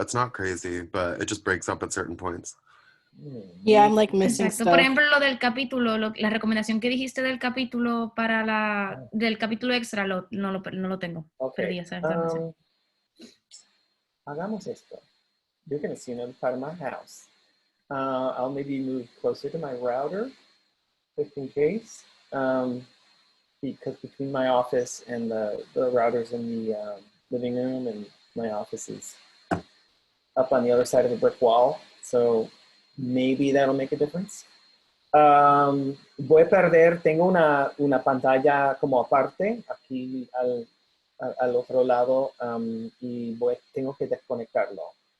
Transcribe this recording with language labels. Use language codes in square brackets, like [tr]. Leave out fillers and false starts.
[en] It's not crazy, but it just breaks up at certain points. Yeah, I'm like missing [es] Exacto. [en] stuff. [es] Por ejemplo, lo del capítulo, la recomendación que dijiste del capítulo del capítulo extra, no lo tengo. Ok. Perdí esa información. Hagamos esto. [en] you're going to see another part of my house. I'll maybe move closer to my router, just in case. Because between my office and the routers in the living room, and my office is up on the other side of the brick wall. So maybe that'll make a difference. [es] Voy a perder, tengo una pantalla como aparte aquí al otro lado, y tengo que desconectarlo.